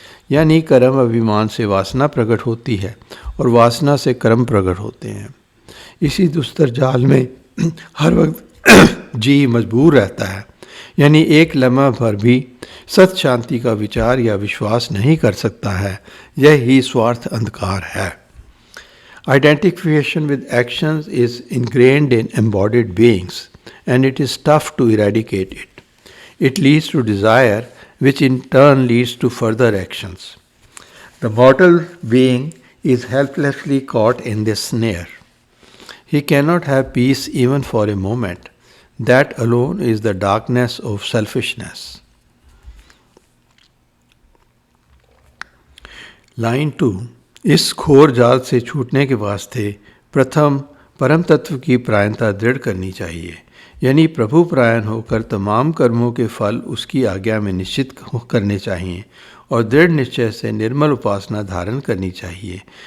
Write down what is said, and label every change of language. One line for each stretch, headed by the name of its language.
Hindi: यानी कर्म अभिमान से वासना प्रकट होती है और वासना से कर्म प्रकट होते हैं। इसी दुस्तर जाल में हर वक्त जीव मजबूर रहता है, यानी एक लम्हा भर भी सत शांति का विचार या विश्वास नहीं कर सकता है। यही स्वार्थ अंधकार है।
English: Identification with actions is ingrained in embodied beings, and it is tough to eradicate it. It leads to desire, which in turn leads to further actions. The mortal being is helplessly caught in this snare. He cannot have peace even for a moment. That alone is the darkness of selfishness. Line 2.
Hindi: इस घोर जाल से छूटने के वास्ते प्रथम परम तत्व की परायणता दृढ़ करनी चाहिए, यानी प्रभु परायण होकर तमाम कर्मों के फल उसकी आज्ञा में निश्चित करने चाहिए और दृढ़ निश्चय से निर्मल उपासना धारण करनी चाहिए।